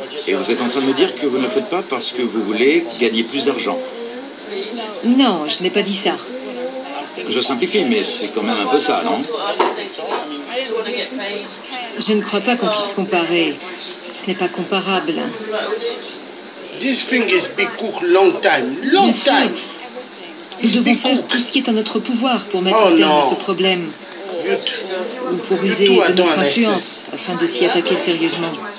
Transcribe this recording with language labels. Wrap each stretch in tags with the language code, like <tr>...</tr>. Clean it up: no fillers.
<fr>Et vous êtes en train de me dire que vous ne le faites pas parce que vous voulez gagner plus d'argent. Non, je n'ai pas dit ça. Je simplifie, mais c'est quand même un peu ça, non? Je ne crois pas qu'on puisse comparer. Ce n'est pas comparable.</fr> <en>This thing is been cooked long time. Long time.</en> <fr>Nous devons faire tout ce qui est en notre pouvoir pour mettre un terme à ce problème. Ou pour user de notre influence afin de s'y attaquer sérieusement.</fr>